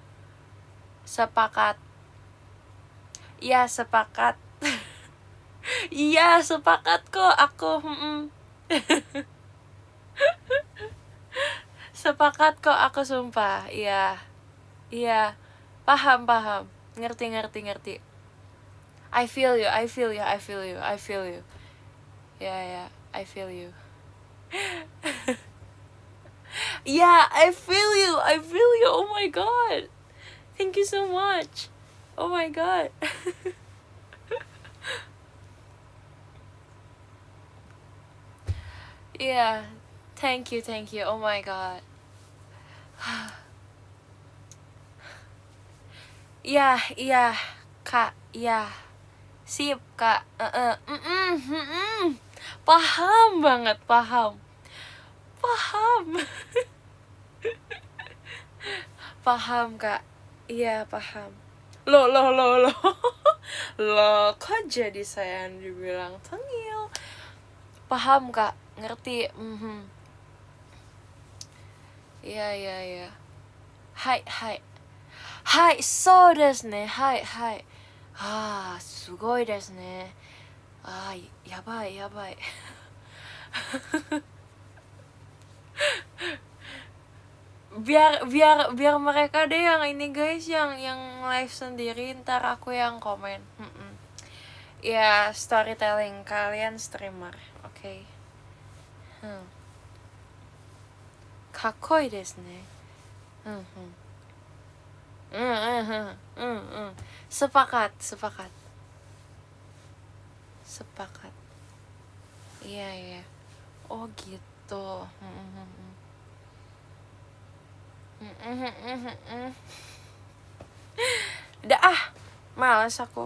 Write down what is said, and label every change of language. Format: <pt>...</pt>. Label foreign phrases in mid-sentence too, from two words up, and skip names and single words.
<id>Sepakat. Iya, sepakat. Iya, sepakat kok aku. Sepakat kok aku, sumpah. Iya. Iya. Paham. Ngerti.</id> <en>I feel you. Yeah, I feel you. Yeah, I feel you. Oh my god. Thank you so much. Oh my god. Yeah. Thank you. Oh my god.</en> <id>Iya, Kak. Iya. Sip, Kak. Paham banget, paham. Paham, Kak. Iya, paham. Loh. Loh, kok jadi saya yang dibilang tengil? Paham, Kak. Ngerti. Iya. Hai.</id> <ja>そうですね。はい。すごいですね。</ja> <id>やばい。biar mereka deh yang ini guys, yang live sendiri, ntar aku yang komen. Ya, storytelling, kalian streamer, oke.</id> <ja>かっこいいですね.</ja> <id>Sepakat. Iya. Oh gitu. Udah males aku.</id>